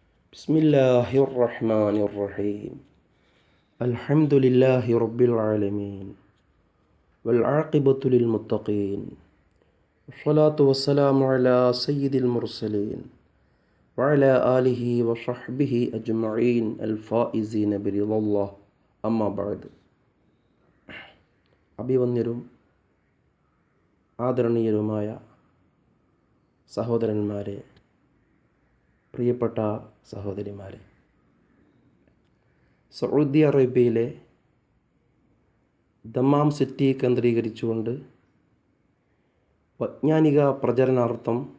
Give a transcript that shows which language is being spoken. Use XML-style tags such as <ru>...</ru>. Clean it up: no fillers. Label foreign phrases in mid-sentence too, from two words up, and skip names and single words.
<ar>بسم الله الرحمن الرحيم الحمد لله رب العالمين والعاقبة للمتقين والصلاة والسلام على سيد المرسلين وعلى آله وصحبه أجمعين الفائزين برضا الله أما بعد</ar> <ml>അഭിവന്യരും ആദരണീയരുമായ സഹോദരന്മാരെ, പ്രിയപ്പെട്ട സഹോദരിമാരെ, സൗദി അറേബ്യയിലെ ദമ്മാം സിറ്റി കേന്ദ്രീകരിച്ചുകൊണ്ട് വൈജ്ഞാനിക പ്രചരണാർത്ഥം</ml>